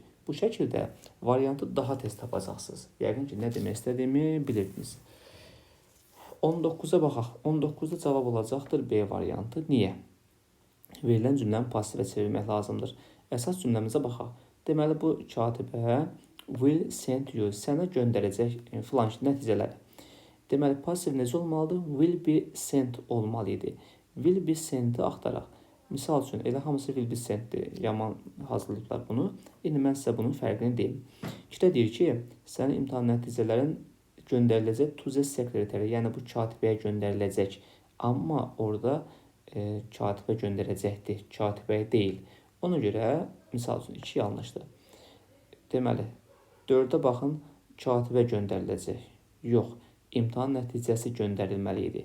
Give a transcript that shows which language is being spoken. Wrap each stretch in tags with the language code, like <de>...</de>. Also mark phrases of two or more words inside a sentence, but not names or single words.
<az>Bu şəkildə variantı daha tez tapacaqsınız. Yəqin ki nə demək istədiyimi bilirsiniz. 19-a baxaq. 19-da cavab olacaqdır B variantı. Niyə? Verilən cümləni passivə çevirmək lazımdır. Əsas cümləmizə baxaq. Deməli, bu katibə</az> <en>will send you,</en> <az>sənə göndərəcək filan nəticələri. Deməli, pasiv necə olmalıdır?</az> <en>Will be sent</en> <az>olmalı idi.</az> <en>Will be sent'i</en> <az>axtaraq. Misal üçün, elə hamısı</az> <en>will be sent'dir.</en> <az>Yaman hazırlayıblar bunu. İndi mən sizə bunun fərqini deyim. İşte deyir ki, sənin imtahan nəticələrin göndəriləcək</az> <en>to the secretary,</en> <az>yəni bu katibəyə göndəriləcək. Amma orada katibə göndərəcəkdir, katibəyə deyil. Ona görə, misal üçün, 2 yanlışdır. Deməli, 4-ə baxın, katibə göndəriləcək. Yox, imtahan nəticəsi göndərilməli idi.</az>